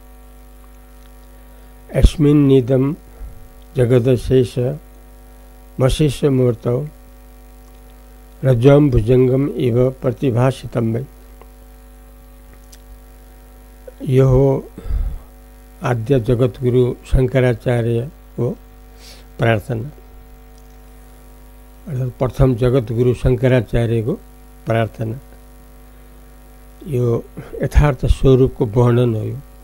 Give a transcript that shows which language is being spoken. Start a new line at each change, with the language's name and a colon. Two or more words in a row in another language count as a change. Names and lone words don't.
Sanskrit: यस्मिन्निदं जगदशेष मशेष मूर्तौ रज्ज्वं भुजङ्गम् इव प्रतिभासितं वै।
Nepali: यो हो आद्य जगतगुरु शंकराचार्य को प्रार्थना, अर्थात प्रथम जगतगुरु शंकराचार्य को प्रार्थना। यो यथार्थ स्वरूप को वर्णन हो।